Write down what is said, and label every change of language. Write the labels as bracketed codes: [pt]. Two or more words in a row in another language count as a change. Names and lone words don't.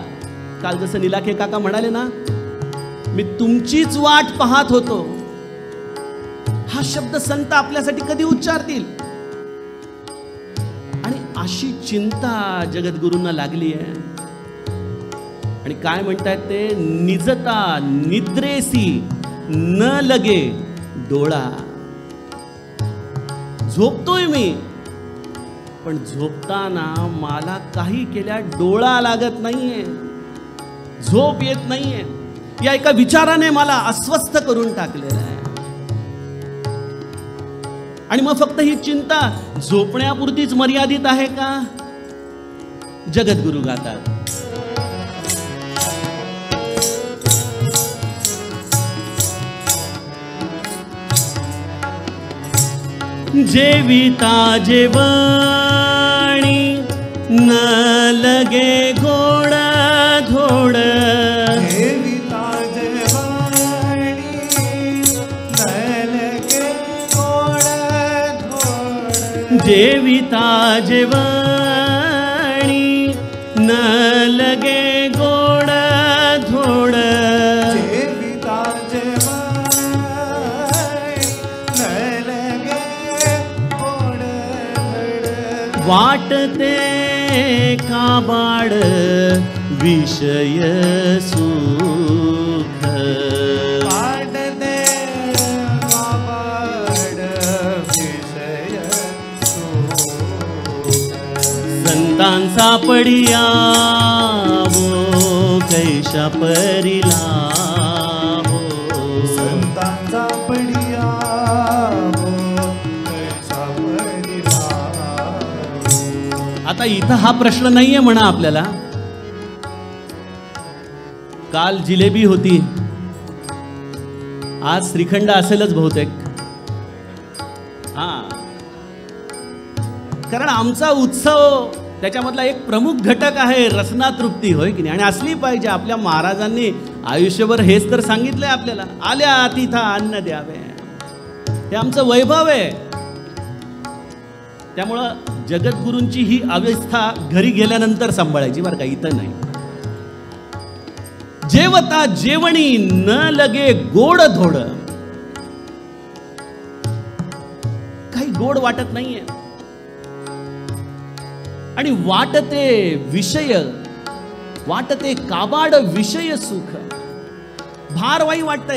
[mr] काल जसं निलाखे काका म्हणाले ना, मी तुमचीच वाट पाहत होतो, हा शब्द संत आपल्यासाठी कधी उच्चारतील. आणि अशी चिंता जगद्गुरूंना लागली आहे. आणि काय म्हणतायत ते, निजता निद्रेसी न लगे डोळा. झोपतोय मी, पण झोपताना मला काही केल्या डोळा लागत नाहीये, झोप येत नाहीये. या एका विचाराने मला अस्वस्थ करून टाकलेलं आहे. आणि मग फक्त ही चिंता झोपण्यापुरतीच मर्यादित आहे का? जगद्गुरु गातात, जेविता जेवणी न लगे गोड धोड. जेविता जेवणी न लगे गोड धोड. जेविता जेवणी न लगे गोड धोड. जेविता जेवणी न लगे गोड धोड. वाटते काबाड विषय सुख. वाटते काबाड विषय संतांचा पडिया वो कैशा परिला हो. संतांचा पडिया हो कैसा परिला. आता इथं हा प्रश्न नाहीये म्हणा आपल्याला. काल जिलेबी होती, आज श्रीखंड असेलच बहुतेक. हा, कारण आमचा उत्सव त्याच्यामधला एक प्रमुख घटक आहे रसना तृप्ती, होय की नाही. आणि असली पाहिजे. आपल्या महाराजांनी आयुष्यभर हेच तर सांगितलंय आपल्याला, आल्या अतिथा अन्न द्यावे. हे आमचं वैभव आहे. त्यामुळं जगद्गुरूंची ही अवस्था घरी गेल्यानंतर सांभाळायची बरं का, इथं नाही. जेवता जेवणी न लगे गोड धोड. काही गोड वाटत नाहीये आणि वाटते विषय, वाटते काबाड विषय सुख. भारवाई वाटतंय.